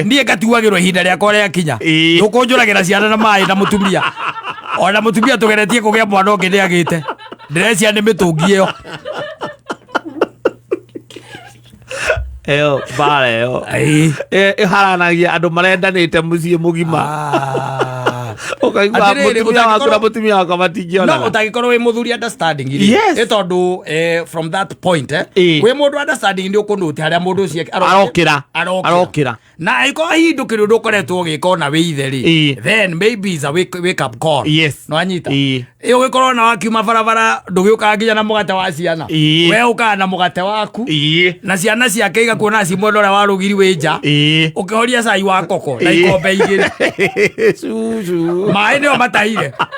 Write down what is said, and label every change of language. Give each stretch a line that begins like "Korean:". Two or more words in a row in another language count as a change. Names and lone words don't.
Kikuyu: niĩ ngatuagĩrwo ihinda rĩakwa rĩakinya ndũkũnjũragĩra ciana na maĩ na mũtumia ona mũtumia tũgeretie kũgĩa mwana ũngĩ nĩagĩte ndĩrecia nĩ mĩtũngi ĩyo mbara ĩyo ĩharanagia andũ marendanĩte mũciĩ mũgima mũtumia wakwa matingĩona no ũtagĩkorwo wĩ mũthuri understanding ĩ tondũ
English: from that point
Kikuyu: wĩ mũndũ understanding nĩ ũkũnũte harĩa mũndũ ũcio arokĩra na angĩkorwo hindũkĩrĩ ũndũ ũkoretwo ũgĩka ona wĩ ithe rĩ
English: then maybe is a wake up call
Kikuyu: no anyita ũgĩkorwo na wakiuma barabara ndũgĩũkaga nginya na mũgate wa ciana we ũkaga na mũgate waku na ciana ciake igakuona cimwena ũrĩa wa rũgiri wĩ nja ũkĩhoria cai wa koko na ikombe igĩrĩ maĩ nĩo matahire